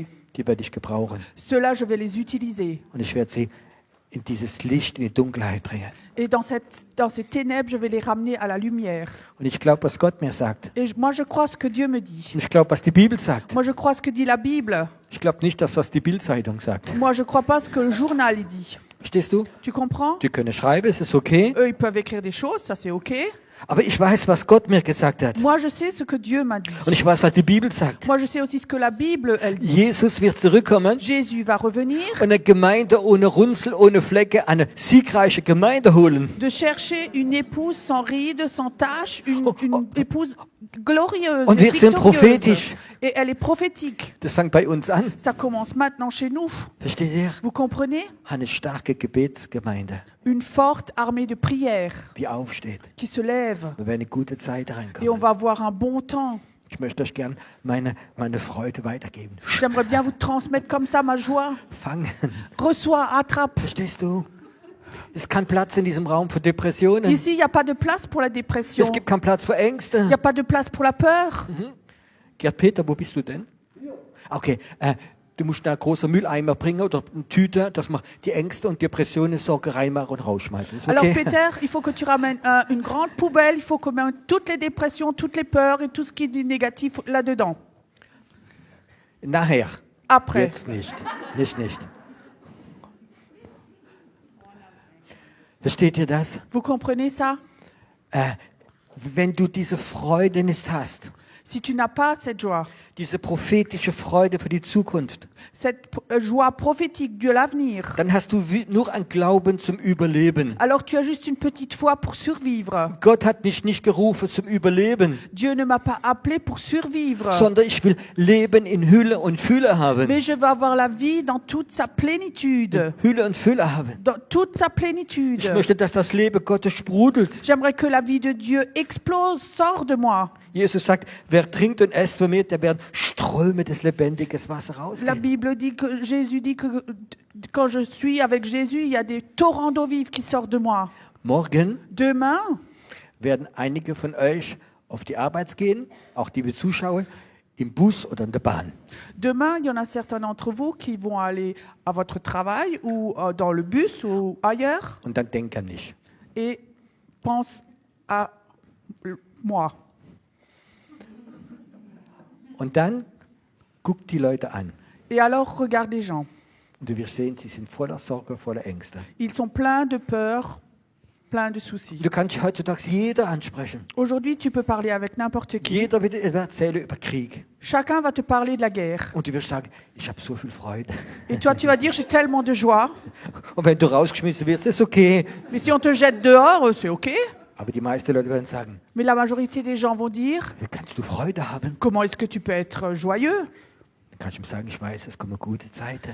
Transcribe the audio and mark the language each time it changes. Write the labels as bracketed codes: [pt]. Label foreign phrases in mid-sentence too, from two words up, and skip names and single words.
[de] die werde ich gebrauchen. [fr] ceux-là, je vais les utiliser. [de] Und ich werde sie in dieses Licht, in die Dunkelheit bringen. [fr] Et dans ces ténèbres, je vais les ramener à la lumière. [de] Und ich glaube, was Gott mir sagt. [fr] Et moi, je crois ce que Dieu me dit. [de] Und ich glaube, was die Bibel sagt. [fr] Moi, je crois ce que dit la Bible. [de] Ich glaube nicht das, was die Bildzeitung sagt. [fr] Moi, je crois pas ce que le journal il dit. [de] Verstehst du? [fr] Tu comprends? [de] Die können schreiben, es ist okay. [fr] Eux, ils peuvent écrire des choses, ça c'est ok. [de] Aber ich weiß, was Gott mir gesagt hat. [fr] Moi, je sais ce que Dieu m'a dit. [de] Und ich weiß, was die Bibel sagt. [fr] Moi, je sais aussi ce que la Bible, elle dit. [de] Jesus wird zurückkommen [fr] Jésus va revenir, [de] und eine Gemeinde ohne Runzel, ohne Flecke, eine siegreiche Gemeinde holen. [fr] de chercher une épouse sans rides, sans taches, une épouse glorieuse [de] Und [fr] et [de] wir sind [fr] victorieuse. [de] prophetisch. [fr] Et elle est prophétique. [de] Das fängt bei uns an. [fr] Ça commence maintenant chez nous. [de] Versteht ihr? [fr] Vous comprenez? [de] Eine starke Gebetsgemeinde, [fr] Une forte armée de prière [de] die aufsteht. [fr] qui se lève. [de] Wir werden eine gute Zeit [fr] Et on [de] reinkommen. [fr] va avoir un bon temps. [de] Ich möchte euch gern meine Freude weitergeben. [fr] J'aimerais bien vous transmettre comme ça ma joie. [de] Fangen. [fr] Reçois, attrape. [de] Verstehst du? Es ist kein Platz in diesem Raum für Depressionen. [fr] Ici, il n'y a pas de place pour la dépression. [de] Es gibt keinen Platz für [fr] Il n'y [de] Ängste. [fr] a pas de place pour la peur. [de] Gerd Peter, wo bist du denn? Okay, du musst da einen großen Mülleimer bringen oder eine Tüte, dass wir die Ängste und Depressionen, Sorge reinmachen und rausschmeißen. Ist [fr] Alors [de] okay? [fr] Peter, il faut que tu ramènes une grande poubelle, il faut qu'on mette toutes les dépressions, toutes les peurs et tout ce qui est négatif là-dedans. [de] Nachher. [fr] Après. [de] Jetzt nicht. Nicht. Versteht ihr das? [fr] Vous comprenez ça? [de] Wenn du diese Freude nicht hast, [fr] Si tu n'as pas cette joie, [de] diese prophetische Freude für die Zukunft, [fr] cette joie prophétique de l'avenir, [de] dann hast du nur ein Glauben zum Überleben. [fr] alors tu as juste une petite foi pour survivre. [de] Gott hat mich nicht gerufen zum Überleben, [fr] Dieu ne m'a pas appelé pour survivre, [de] sondern ich will Leben in Hülle und Fülle haben. [fr] mais je veux avoir la vie dans toute sa plénitude. [de] Hülle und Fülle haben. [fr] Dans toute sa [de] Ich [fr] plénitude. [de] möchte, dass das Leben Gottes sprudelt. [fr] J'aimerais que la vie de Dieu explose, sort de moi. [de] Jesus sagt, wer trinkt und esst von mir, der werden Ströme des lebendigen Wassers [fr] La [de] rausgehen. [fr] Bible dit que Jésus dit que quand je suis avec Jésus, il y a des torrents d'eau vive qui sortent de moi. [de] Morgen [fr] Demain, [de] werden einige von euch auf die Arbeit gehen, auch die Zuschauer, im Bus oder in der Bahn. [fr] demain, il y en a certains d'entre vous qui vont aller à votre travail ou dans le bus ou ailleurs [de] Und dann denk an mich. [fr] et pense à moi. [de] Und dann guck die Leute an. [fr] Et alors, regarde les gens. [de] Und du wirst sehen, sie sind voller Sorge, voller Ängste. [fr] Ils sont pleins de peur, pleins de soucis. [de] Du kannst heutzutage jeder ansprechen. [fr] Aujourd'hui, tu peux parler avec n'importe qui. [de] Jeder wird erzählen über Krieg. [fr] Chacun va te parler de la guerre. [de] Und du wirst sagen, ich habe so viel Freude. [fr] Et toi, tu vas dire, j'ai tellement de joie. [de] Und wenn du rausgeschmissen wirst, ist okay. [fr] Mais si on te jette dehors, c'est OK. [de] Aber die meisten Leute werden sagen, [fr] Mais la majorité des gens vont dire, [de] wie kannst du Freude haben? [fr] comment est-ce que tu peux être joyeux? [de] Dann kannst du ihm sagen, ich weiß, es kommen gute Zeiten.